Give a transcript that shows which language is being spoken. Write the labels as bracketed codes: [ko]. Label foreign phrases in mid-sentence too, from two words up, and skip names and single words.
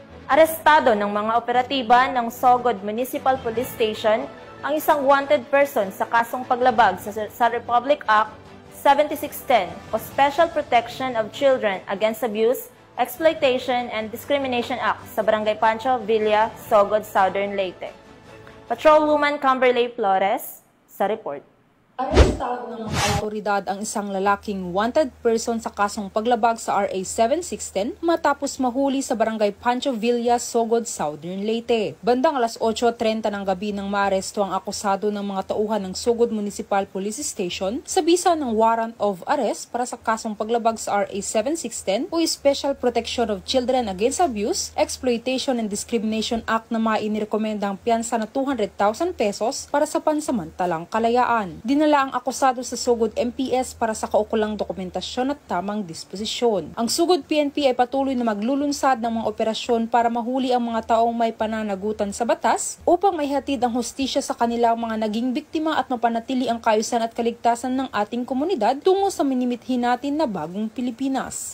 [tl] Arestado ng mga operatiba ng Sogod Municipal Police Station ang isang [en] wanted person [tl] sa kasong paglabag sa Republic Act 7610 o Special Protection of Children Against Abuse, Exploitation and Discrimination Act sa Barangay Pancho Villa, Sogod, Southern Leyte. Patrolwoman Camberley Flores sa report. Arestado ng mga autoridad ang isang lalaking [en] wanted person [tl] sa kasong paglabag sa RA 7610 matapos mahuli sa Barangay Pancho Villa, Sogod, Southern Leyte. Bandang alas 8:30 ng gabi nang maaresto ang akusado ng mga tauhan ng Sogod Municipal Police Station sa bisa ng [en] warrant of arrest [tl] para sa kasong paglabag sa RA 7610 o Special Protection of Children Against Abuse, Exploitation and Discrimination Act na mainirekomenda ang piyansa na 200,000 pesos para sa pansamantalang kalayaan. Dinala ang akusado sa Sogod MPS para sa kaukulang dokumentasyon at tamang disposisyon. Ang Sogod PNP ay patuloy na maglulunsad ng mga operasyon para mahuli ang mga taong may pananagutan sa batas upang maihatid ang hustisya sa kanilang mga naging biktima at mapanatili ang kaayusan at kaligtasan ng ating komunidad tungo sa minimithi natin na bagong Pilipinas.